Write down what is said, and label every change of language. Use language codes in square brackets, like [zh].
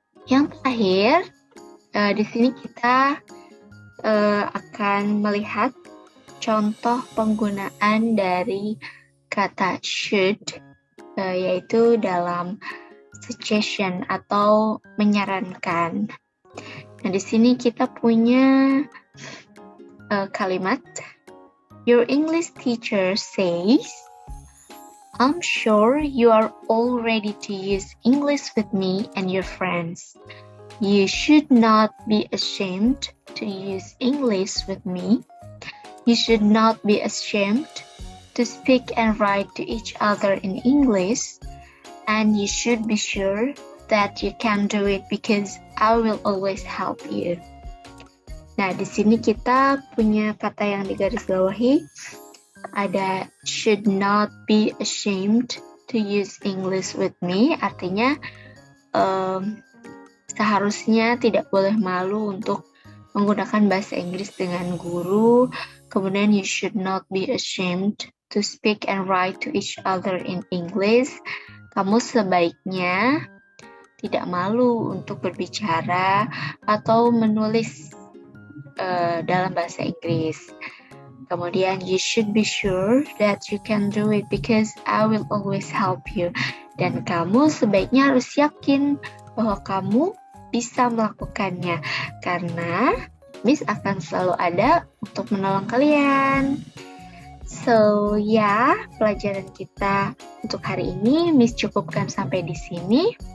[id] Yang terakhir, di sini kita akan melihat contoh penggunaan dari kata should, yaitu dalam suggestion atau menyarankan. Nah, di sini kita punya kalimat, [en] your English teacher says, I'm sure you are all ready to use English with me and your friends. You should not be ashamed to use English with me. You should not be ashamed to speak and write to each other in English. And you should be sure that you can do it because I will always help you. [id] Nah, di sini kita punya kata yang digarisbawahi. Ada [en] should not be ashamed to use English with me. [id] Artinya seharusnya tidak boleh malu untuk menggunakan bahasa Inggris dengan guru. Kemudian [en] you should not be ashamed to speak and write to each other in English. [id] Kamu sebaiknya tidak malu untuk berbicara atau menulis dalam bahasa Inggris. Kemudian [en] you should be sure that you can do it because I will always help you. [id] Dan kamu sebaiknya harus yakin bahwa kamu bisa melakukannya karena Miss akan selalu ada untuk menolong kalian. So ya, pelajaran kita untuk hari ini Miss cukupkan sampai di sini.